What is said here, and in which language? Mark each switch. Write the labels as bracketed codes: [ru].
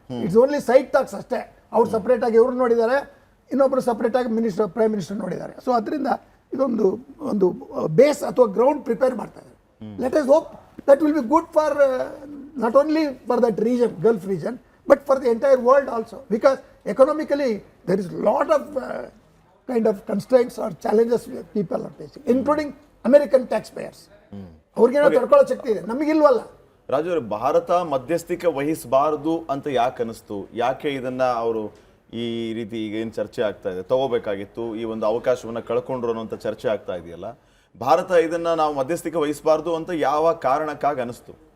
[en] it's only side talks [kn] ಅಷ್ಟೇ. ಅವ್ರು ಸಪ್ರೇಟಾಗಿ ಇವ್ರು ನೋಡಿದ್ದಾರೆ, ಇನ್ನೊಬ್ಬರು ಸಪ್ರೇಟಾಗಿ ಪ್ರೈಮ್ ಮಿನಿಸ್ಟರ್ ನೋಡಿದ್ದಾರೆ. ಸೊ ಅದರಿಂದ ಇದೊಂದು ಬೇಸ್ ಅಥವಾ ಗ್ರೌಂಡ್ ಪ್ರಿಪೇರ್ ಮಾಡ್ತಾ ಇದ್ದಾರೆ. [en] Let us hope that will be good for not only for that region, gulf region, but for the entire world also. Because economically there is lot of kind of constraints or challenges people are facing, including American taxpayers. [kn] ಅವ್ರಿಗೇನೋ ತಡ್ಕೊಳ್ಳೋ ಶಕ್ತಿ ಇದೆ, ನಮಗಿಲ್ವಲ್ಲ. ರಾಜು ಅವರು, ಭಾರತ ಮಧ್ಯಸ್ಥಿಕೆ ವಹಿಸಬಾರದು ಅಂತ ಯಾಕೆ ಅನಿಸ್ತು? ಯಾಕೆ ಇದನ್ನ ಅವರು ಈ ರೀತಿ ಈಗ ಏನು ಚರ್ಚೆ ಆಗ್ತಾ ಇದೆ, ತಗೋಬೇಕಾಗಿತ್ತು, ಈ ಒಂದು ಅವಕಾಶವನ್ನ ಕಳ್ಕೊಂಡ್ರು ಅನ್ನೋಂಥ ಚರ್ಚೆ ಆಗ್ತಾ ಇದೆಯಲ್ಲ, ಭಾರತ ಇದನ್ನ ನಾವು ಮಧ್ಯಸ್ಥಿಕೆ ವಹಿಸಬಾರ್ದು ಅಂತ ಯಾವ ಕಾರಣಕ್ಕಾಗಿ ಅನಿಸ್ತು?